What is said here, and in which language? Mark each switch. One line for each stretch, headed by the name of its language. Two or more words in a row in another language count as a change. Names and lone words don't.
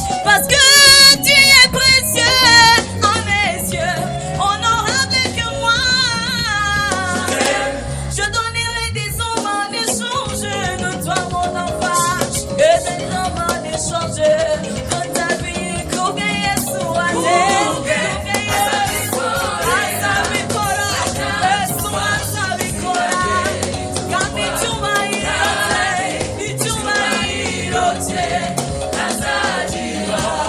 French: Parce que tu es précieux à mes yeux, honorable que moi. Je t'aime. Je donnerai des hommes en échange de toi, mon enfant, et des hommes en échange de ta vie.
Kinyarwanda: Kuge Yesu ate. Kuge Yesu azabikora. Yesu azabikora. Kandi icyubahiro cye, icyubahiro cye azagira.